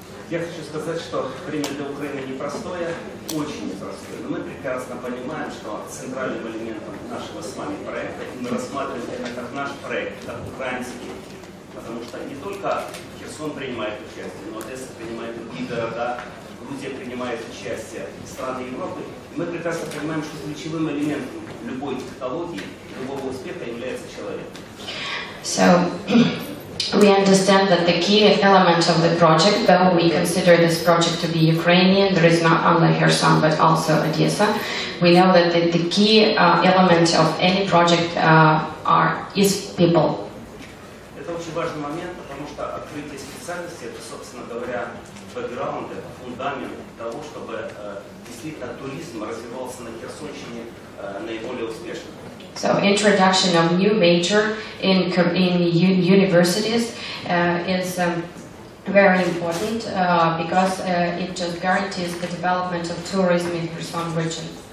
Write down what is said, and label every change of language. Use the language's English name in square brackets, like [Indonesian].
[Russian] Я хочу сказать, что время для Украины непростое, очень непростое, но мы прекрасно понимаем, что центральным элементом нашего с вами проекта, мы рассматриваем это как наш проект, как украинский, потому что не только Херсон принимает участие, но Одесса принимает другие города, Грузия принимает участие, страны Европы. И мы прекрасно понимаем, что ключевым элементом любой технологии, любого успеха является человек. [English] So, we understand that the key element of the project, though we consider this project to be Ukrainian, there is not only Kherson but also Odessa. We know that the key element of any project is people. [Russian] Это очень важный момент, потому что открытие специальности, это, собственно говоря, бэкграунд, это фундамент того, чтобы действительно туризм развивался на Херсонщине наиболее успешно. [English] So introduction of new major in universities is very important because it just guarantees the development of tourism in Kherson region.